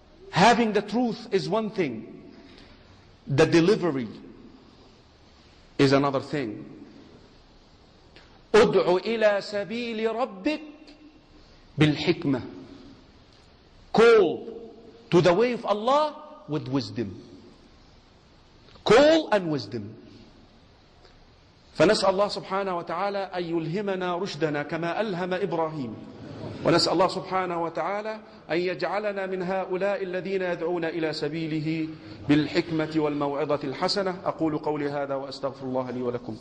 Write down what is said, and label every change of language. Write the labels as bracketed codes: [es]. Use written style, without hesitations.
[en] Having the truth is one thing. The delivery is another thing. [ar] ادع إلى سبيل ربك بالحكمة. [en] Call to the way of Allah with wisdom. Call and wisdom. [ar] فنسأل الله سبحانه وتعالى أن يلهمنا رشدنا كما ألهم إبراهيم. ونسأل الله سبحانه وتعالى أن يجعلنا من هؤلاء الذين يدعون إلى سبيله بالحكمة والموعظة الحسنة. أقول قولي هذا وأستغفر الله لي ولكم.